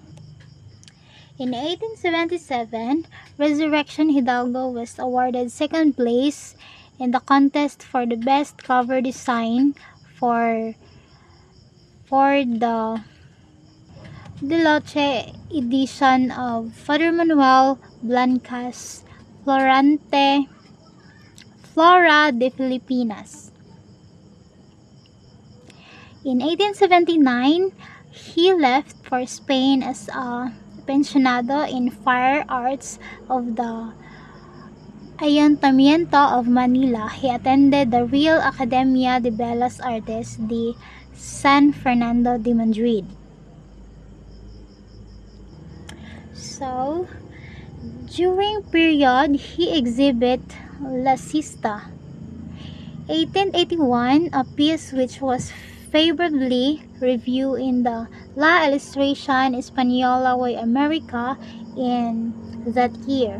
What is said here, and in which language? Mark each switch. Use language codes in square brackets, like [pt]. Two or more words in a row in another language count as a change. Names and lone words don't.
[en] In 1877, Resurrection Hidalgo was awarded second place in the contest for the best cover design for the Deluxe edition of Father Manuel Blanca's Flora de Filipinas. In 1879, he left for Spain as a pensionado in fire arts of the Ayuntamiento of Manila. He attended the Real Academia de Bellas Artes de San Fernando de Madrid. So, during period, he exhibit La Sista. 1881, a piece which was favorably reviewed in the La Ilustración Española y America in that year.